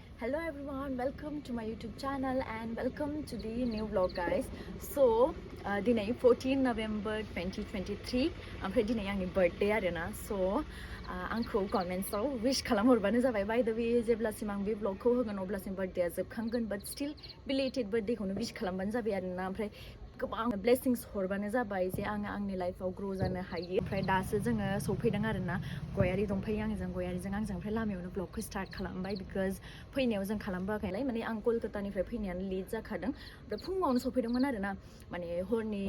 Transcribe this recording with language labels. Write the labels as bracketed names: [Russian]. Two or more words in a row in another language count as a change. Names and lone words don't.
[English] Hello everyone, welcome to my YouTube channel and welcome to the new vlog guys. [Bodo] So, dinay 14 November 2023 ओमफ्राय दिनै आंनि birthday आरोना so आंखौ comments आव wish खालामहरबानो जाबाय [English] by the way [Bodo] जेब्लासिम आं बे vlogखौ होगोन अब्लासिम birthday आ जोबखांगोन [English] but still belated birthday [Bodo] खौनो wish खालामबानो जाबाय आरोना ओमफ्राय गोबां blessings हरबानो जाबाय जे आङो आंनि लाइफआव grow जानो हायो ओमफ्राय दासो जोङो सफैदों आरोना गयारि दंफायो आंजों गयारिजों आंजों ओमफ्राय लामायावनो vlogखौ start खालामबाय because फैनायाव जों खालामबोआखैलाय माने आं कलकातानिफ्राय फैनायानो लेट जाखादों ओमफ्राय फुङावनो सफैदोंमोन आरोना माने हरनि